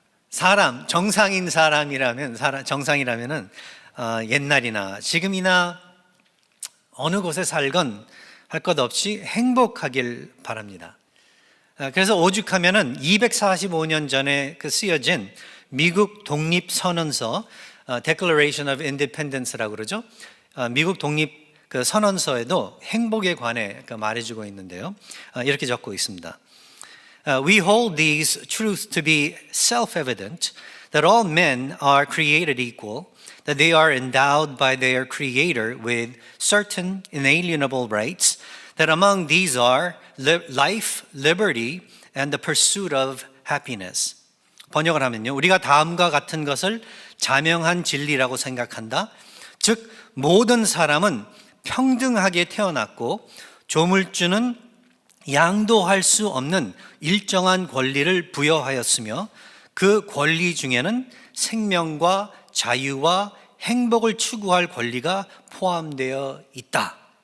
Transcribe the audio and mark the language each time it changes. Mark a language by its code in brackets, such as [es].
[ko] 사람, 정상인 사람이라면, 정상이라면은 옛날이나 지금이나 어느 곳에 살건 할 것 없이 행복하길 바랍니다. 그래서 오죽하면은 245년 전에 쓰여진 미국 독립선언서, Declaration of Independence라고 그러죠. 미국 독립 선언서에도 행복에 관해 말해주고 있는데요. 이렇게 적고 있습니다. [en] We hold these truths to be self-evident, that all men are created equal, that they are endowed by their Creator with certain inalienable rights, that among these are life, liberty, and the pursuit of happiness. [ko] 번역을 하면요, 우리가 다음과 같은 것을 자명한 진리라고 생각한다. 즉 모든 사람은 평등하게 태어났고 조물주는 양도할 수 없는 일정한 권리를 부여하였으며 그 권리 중에는 생명과 자유와 행복을 추구할 권리가 포함되어 있다.